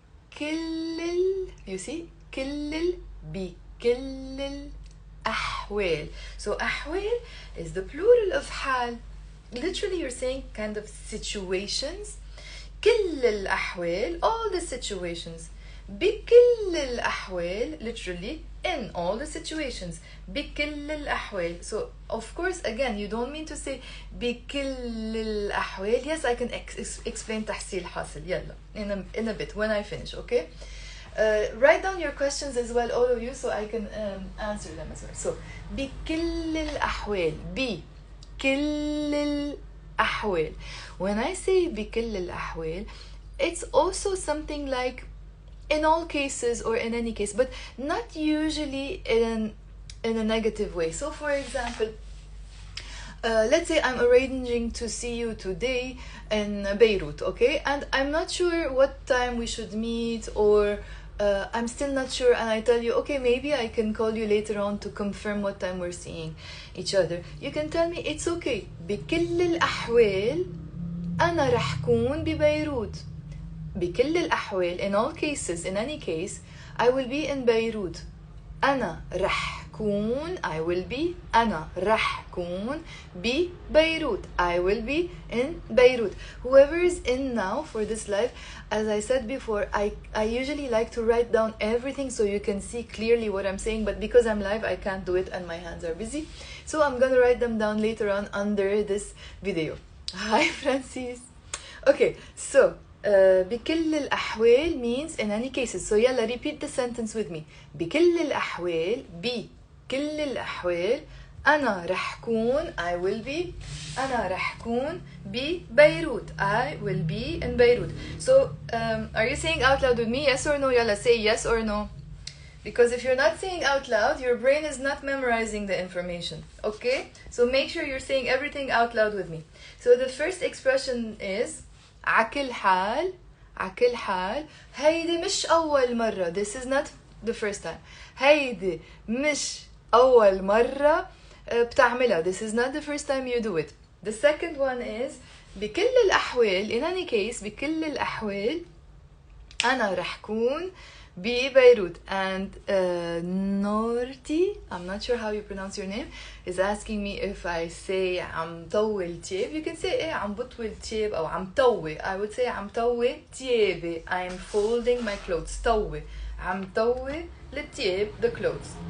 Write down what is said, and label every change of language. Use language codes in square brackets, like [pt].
[ar] بكل [en] you see [ar] بكل الأحوال. [en] So أحوال is the plural of حال. Literally you're saying kind of situations. كل الأحوال, all the situations. بكل الأحوال, literally in all the situations. [ar] بكل الأحوال. [en] So of course again you don't mean to say بكل الأحوال. Yes, I can explain تحصيل حاصل. يلا in a bit when I finish, okay? Write down your questions as well, all of you, so I can answer them as well. [ar] So بكل الأحوال. بكل الأحوال. [en] When I say بكل الأحوال, it's also something like in all cases or in any case, but not usually in a negative way. So for example, let's say I'm arranging to see you today in Beirut, okay? And I'm not sure what time we should meet, or I'm still not sure, and I tell you, okay, maybe I can call you later on to confirm what time we're seeing each other. You can tell me, it's okay. [ar] بكل الأحوال أنا رح كون ببيروت. [en] بكل الأحوال, in all cases, in any case, I will be in Beirut. [ar] أنا رح كون, [en] I will be. [ar] أنا رح كون ببيروت. [en] I will be in Beirut. Whoever is in now for this live, as I said before, I usually like to write down everything so you can see clearly what I'm saying, but because I'm live, I can't do it and my hands are busy. So I'm gonna write them down later on under this video. Hi, Francis. Okay, so بكل الأحوال means in any cases. So يلا, repeat the sentence with me. [ar] بكل الأحوال, بكل الأحوال أنا رح كون, [en] I will be. [ar] أنا رح كون ببيروت. [en] I will be in Beirut. So are you saying out loud with me? Yes or no? يلا, say yes or no. Because if you're not saying out loud, your brain is not memorizing the information. Okay? So make sure you're saying everything out loud with me. So the first expression is عكل حال. [ar] عكل حال هيدي مش أول مرة. [en] This is not the first time. [ar] هيدي مش أول مرة بتعملها. [en] This is not the first time you do it. The second one is بكل الأحوال. In any case, [ar] بكل الأحوال أنا رح كون Beirut. [en] And Norti, I'm not sure how you pronounce your name, is asking me if I say [ar] عم طول تياب. [en] You can say [ar] إيه عم بطول تياب أو عم طوي. [en] I would say [ar] عم طوي تيابي. [en] I'm folding my clothes. طوي. [ar] عم طوي للتياب, the clothes.